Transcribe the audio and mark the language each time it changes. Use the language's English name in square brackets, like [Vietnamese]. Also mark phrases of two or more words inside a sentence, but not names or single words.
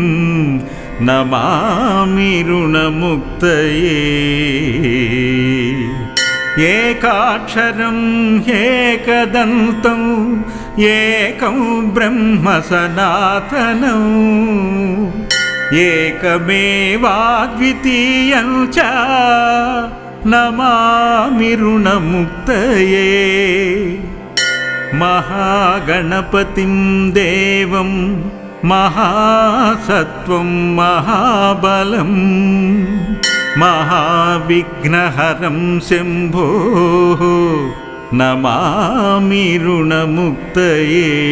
[Sanskrit] नमामि ऋणमुक्तये एकाक्षरं ह्येकदन्तम् एकं ब्रह्म सनातनम् एकमेवाद्वितीयं च నమామి రుణముక్తయే మహాగణపతిం దేవం మహాసత్వం మహాబలం మహావిఘ్నహరం శంభో నమామి రుణముక్తయే